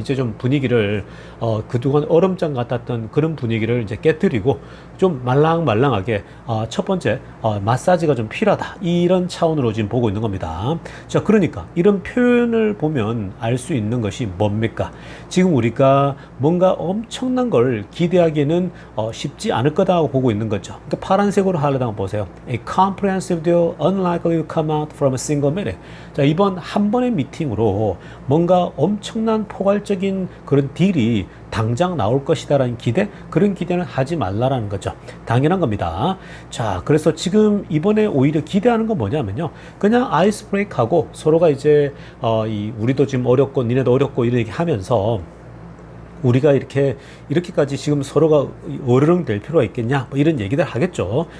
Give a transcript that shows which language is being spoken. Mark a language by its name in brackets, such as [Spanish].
[Korean] 이제 좀 분위기를 그동안 얼음장 같았던 그런 분위기를 이제 깨뜨리고 좀 말랑말랑하게 첫 번째 마사지가 좀 필요하다, 이런 차원으로 지금 보고 있는 겁니다. 자, 그러니까 이런 표현을 보면 알 수 있는 것이 뭡니까? 지금 우리가 뭔가 엄청난 걸 기대하기에는 쉽지 않을 거다 하고 보고 있는 거죠. 그러니까 파란색으로 하려다가 보세요. [English] A comprehensive deal unlikely to come out from a single meeting. [Korean] 자, 이번 한 번의 미팅으로 뭔가 엄청난 포괄적인 그런 딜이 당장 나올 것이다라는 기대, 그런 기대는 하지 말라라는 거죠. 당연한 겁니다. 자, 그래서 지금 이번에 오히려 기대하는 건 뭐냐면요, 그냥 아이스 브레이크 하고 서로가 이제 우리도 지금 어렵고 니네도 어렵고 이렇게 하면서 우리가 이렇게까지 지금 서로가 어르렁 될 필요가 있겠냐, 뭐 이런 얘기들 하겠죠.